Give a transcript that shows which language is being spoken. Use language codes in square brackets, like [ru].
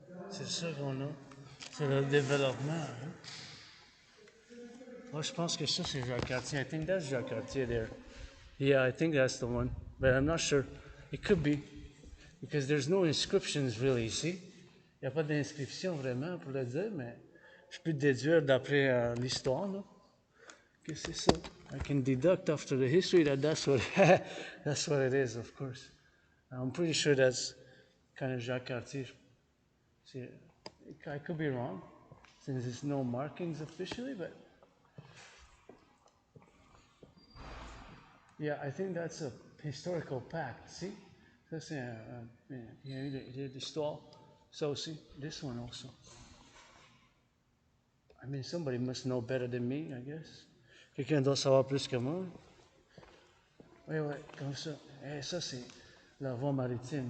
[fr] C'est ça qu'on a. C'est le développement. Hein? Moi, je pense que ça, c'est Jacques Cartier. [en] I think that's Jacques Cartier there. Yeah, I think that's the one. But I'm not sure. It could be. Because there's no inscriptions really ici. [fr] Il n'y a pas d'inscription vraiment pour le dire, mais je peux déduire d'après l'histoire, là, que c'est ça. [en] I can deduct after the history that that's what, that's what it is, of course. I'm pretty sure that's kind of Jacques Cartier. See, I could be wrong, since there's no markings officially, but yeah, I think that's a historical pact, see? [fr] Ça, c'est il y a eu de l'histoire. Ça aussi, [en] this one also. I mean, somebody must know better than me, I guess. [fr] Quelqu'un doit savoir plus que moi. Oui, oui, comme ça. Et ça, c'est la voie maritime.